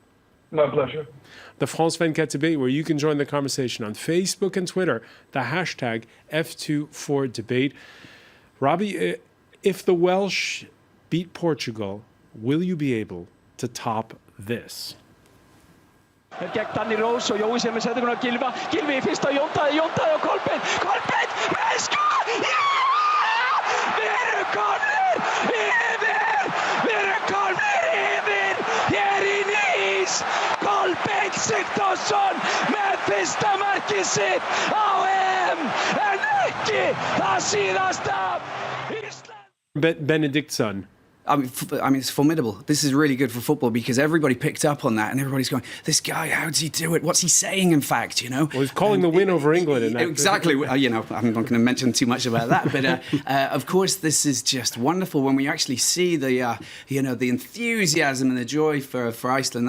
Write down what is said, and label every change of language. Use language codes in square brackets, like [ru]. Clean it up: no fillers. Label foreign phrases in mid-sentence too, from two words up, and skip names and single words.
[en] My pleasure. The France 24 debate, where you can join the conversation on Facebook and Twitter, the hashtag F24debate. Robbie, if the Welsh beat Portugal, will you be able to top this? [is] Gegn Danny Rose og Jói sem setur hún á Gylfa. Gylfi í fyrsta, Jóntaði og Kolbeinn. Kolbeinn með skot! Já! Við erum komnir yfir! Við erum komnir yfir! Hér í Nýs! Kolbeinn Sigþórsson með fyrsta markið sitt á EM! En ekki það síðasta! Ísland! Benedictson. [en] I mean, it's formidable. This is really good for football because everybody picked up on that and everybody's going, this guy, how does he do it? What's he saying, in fact, you know? Well, he's calling the win over England in that. Exactly. You know, I'm not going to mention too much about that. But, of course, this is just wonderful when we actually see the, you know, the enthusiasm and the joy for Iceland.